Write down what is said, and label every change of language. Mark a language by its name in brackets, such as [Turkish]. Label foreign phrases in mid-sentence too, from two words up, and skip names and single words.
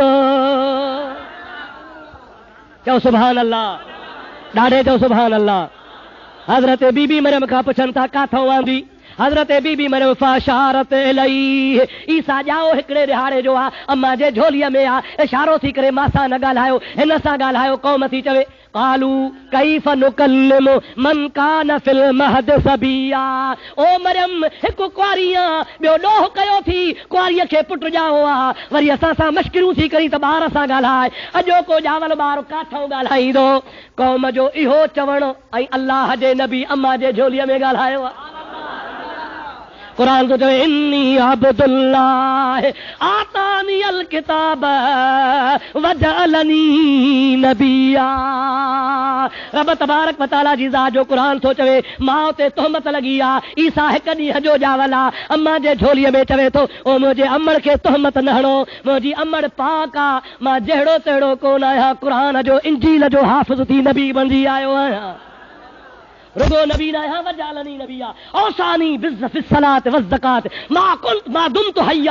[Sindhi] चओ [Arabic] سبحان الله, [Sindhi] ॾाढे चओ [Arabic] سبحان الله. [Sindhi] हज़रत बीबी मरियम खां पुछनि था काथो आंदी, हज़रत बीबी मरियम [Arabic] فأشارت إليه, [Sindhi] ईसा ॼाओ हिकिड़े ॾिहाड़े जो आहे, अम्मा जे झोलीअ में आहे, इशारो थी करे मां सां न ॻाल्हायो, हिन सां ॻाल्हायो। क़ौम थी चवे [Arabic] قالوا كيف نكلم من كان في المهد صبيا. [Sindhi] ओ मरियम हिकु कुआरी आहे, ॿियो ॾोह कयो थी, कुआरीअ खे पुटु ॼाओ आहे, वरी असां सां मश्किरूं थी करी त ॿार सां ॻाल्हाए, अॼोको ॼावल ॿार काथो ॻाल्हाईंदो। क़ौम जो इहो चवणु ऐं अल्लाह जे नबी अम्मा जे झोलीअ में ॻाल्हायो आहे। कुरान तो चवे [Arabic] إني عبد الله آتاني الكتاب وجعلني نبيا. رب تبارك وتعالى [Sindhi] जी ज़ात जो कुरान तो चवे मां ते तोहमत लगी आ ईसा हिक ॾींहं जो ॼावला अम्मा जे झोलीअ में चवे थो ओ मुंहिंजे अमड़ खे तोहमत न हणो, मुंहिंजी अमड़ पाक आ, मां जहिड़ो तहिड़ो कोन आहियां, कुरान जो इंजील जो हाफ़िज़ थी नबी बणिजी आयो आहियां। रुगो नबी न आहियां [Arabic] وجعلني نبيا وأوصاني بالصلاة والزكاة ما دمت حيا.